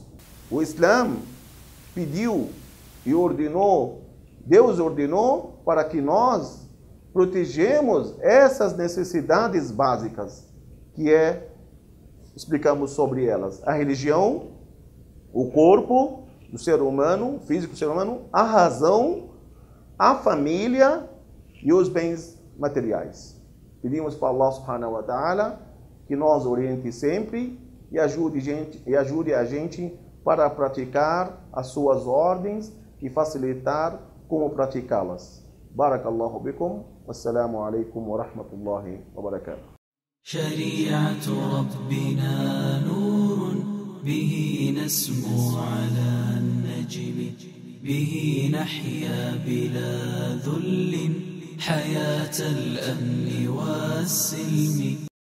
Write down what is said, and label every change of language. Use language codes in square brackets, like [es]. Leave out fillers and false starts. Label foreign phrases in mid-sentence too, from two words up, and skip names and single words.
[pt] O Islã pediu e ordenou, Deus ordenou para que nós protegemos essas necessidades básicas, que explicamos sobre elas: a religião, o corpo do ser humano, o físico do ser humano, a razão, a família e os bens materiais. Pedimos para [ar] الله سبحانه وتعالى [pt] que nos oriente sempre e ajude a gente para praticar as suas ordens e facilitar como praticá-las. [ar] بارك الله بكم. والسلام عليكم ورحمة الله وبركاته. شريعة ربنا نور به نسمو على النجم به نحيا بلا ذل حياة الأمن والسلم